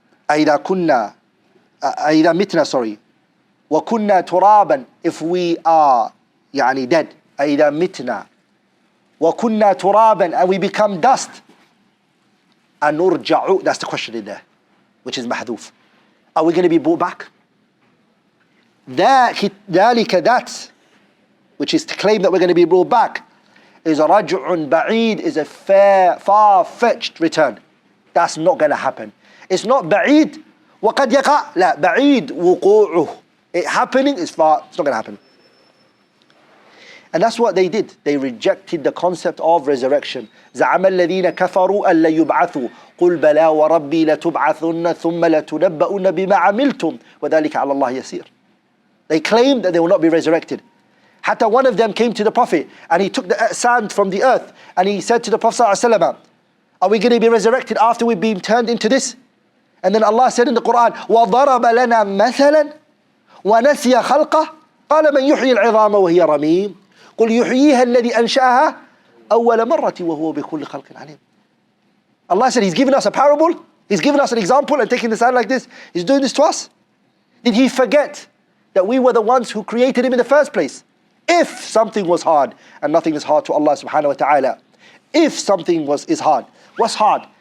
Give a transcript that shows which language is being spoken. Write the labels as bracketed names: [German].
[Arabic] أَإِذَا مِتْنَا, [English] sorry. [Arabic] وَكُنَّا تُرَابًا, [English] if we are dead. [Arabic] أَإِذَا مِتْنَا وَكُنَّا تُرَابًا, [English] and we become dust. [Arabic] أَنُرْجَعُ, [English] that's the question in there, which is mahdoof. Are we going to be brought back? ذَلِكَ, that, which is to claim that we're going to be brought back, is a raj'un ba'id, is a far-fetched return. That's not going to happen. It's not [Arabic] ba'id, وَقَدْ يَقَعْ, لا, ba'id وُقُوعُهُ. [English] It happening is far, it's not going to happen. And that's what they did. They rejected the concept of resurrection. [Arabic] زَعَمَ الَّذِينَ كَفَرُوا أَن لَّن يُبْعَثُوا قُلْ بَلَى وَرَبِّي لَتُبْعَثُنَّ ثُمَّ لَتُنَبَّؤُنَّ بِمَا عَمِلْتُمْ وَذَلِكَ عَلَى اللَّهِ يَسِيرٌ. [English] They claimed that they will not be resurrected. Hatta one of them came to the Prophet and he took the sand from the earth and he said to the Prophet ﷺ, are we going to be resurrected after we've been turned into this? And then Allah said in the Quran, [Arabic] وَضَرَبَ لَنَا مَثَلًا وَنَسِيَ خَلْقَهُ قَالَ مَنْ يُحْيِي الْعِظَامَ وَهِيَ رَمِيمٌ قُلْ يُحْيِيهَا الَّذِي أَنْشَأَهَا أَوَّلَ مَرَّةٍ وَهُوَ بِكُلِّ خَلْقٍ عَلِيمٌ. [English] Allah said He's given us a parable, He's given us an example and taking the sand like this, He's doing this to us. Did He forget that we were the ones who created Him in the first place? If something was hard, and nothing is hard to Allah subhanahu wa ta'ala, if something is hard, what's hard?